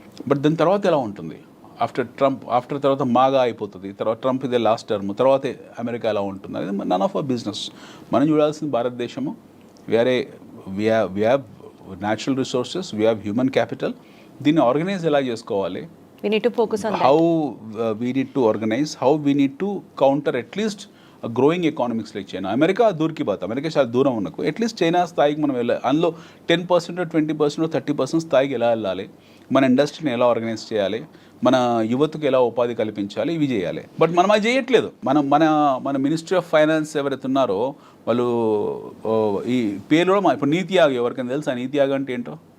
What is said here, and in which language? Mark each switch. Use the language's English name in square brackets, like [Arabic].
[Telugu] But దాని తర్వాత ఎలా ఉంటుంది, ఆఫ్టర్ తర్వాత మాగా అయిపోతుంది, తర్వాత ట్రంప్ ఇదే లాస్ట్ టర్మ్, తర్వాత అమెరికా ఎలా ఉంటుంది అనేది [English] None of our business. [Telugu] మనం చూడాల్సింది భారతదేశము. [English] We have natural resources, we have human capital. [Telugu] దీన్ని ఆర్గనైజ్ ఎలా చేసుకోవాలి, [English] we need to focus on how we need to organize, how we need to counter at least a growing economics like China. [Telugu] America దూరికి bath, America చాలా దూరం ఉన్నకు at least China స్థాయికి మనం వెళ్ళాలి. అందులో 10%, 20%, 30% స్థాయికి ఎలా వెళ్ళాలి, మన ఇండస్ట్రీని ఎలా ఆర్గనైజ్ చేయాలి, మన యువతకు ఎలా ఉపాధి కల్పించాలి, ఇవి చేయాలి. బట్ మనం అది చేయట్లేదు. మన మినిస్ట్రీ ఆఫ్ ఫైనాన్స్ ఎవరైతే ఉన్నారో వాళ్ళు ఈ పేర్లు కూడా ఇప్పుడు నీతి ఆయోగ్, ఎవరికైనా తెలుసు ఆ నీతి ఆయోగ్ అంటే ఏంటో?